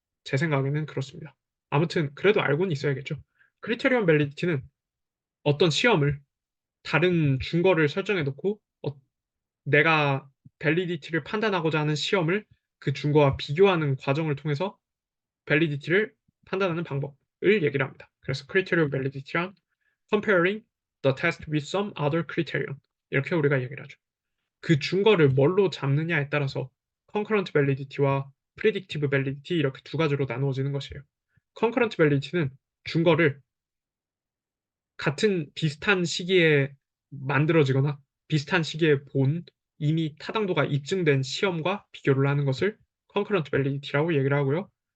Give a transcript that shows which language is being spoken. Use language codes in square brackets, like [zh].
[ko] 제 생각에는 그렇습니다. 아무튼 그래도 알고는 있어야겠죠. 크리테리온 밸리디티는 어떤 시험을 다른 준거를 설정해 놓고 내가 밸리디티를 판단하고자 하는 시험을 그 준거와 비교하는 과정을 통해서 밸리디티를 판단하는 방법을 얘기를 합니다. [en] 그래서 criterion validity란 comparing the test with some other criterion [ko] 이렇게 우리가 얘기를 하죠. 그 준거를 뭘로 잡느냐에 따라서 concurrent validity와 predictive validity 이렇게 두 가지로 나누어지는 것이에요. concurrent validity는 준거를 같은 비슷한 시기에 만들어지거나 비슷한 시기에 본 이미 타당도가 입증된 시험과 비교를 하는 것을 concurrent validity라고 얘기를 하고요.